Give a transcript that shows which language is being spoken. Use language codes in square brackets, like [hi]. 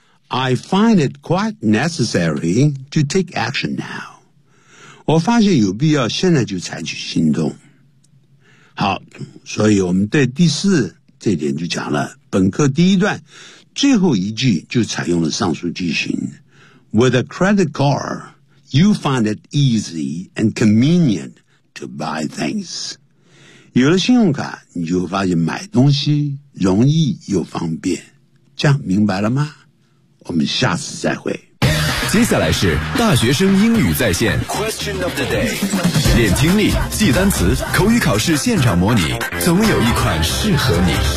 [en] I find it quite necessary to take action now. [zh] 我发现有必要现在就采取行动。好，所以我们对第四这点就讲了，本课第一段最后一句就采用了上述句型。 [en] With a credit card, you find it easy and convenient to buy things. [zh] 有了信用卡，你就发现买东西容易又方便。这样明白了吗？我们下次再会。接下来是大学生英语在线 Question of the day， 练听力，记单词，口语考试现场模拟，总有一款适合你。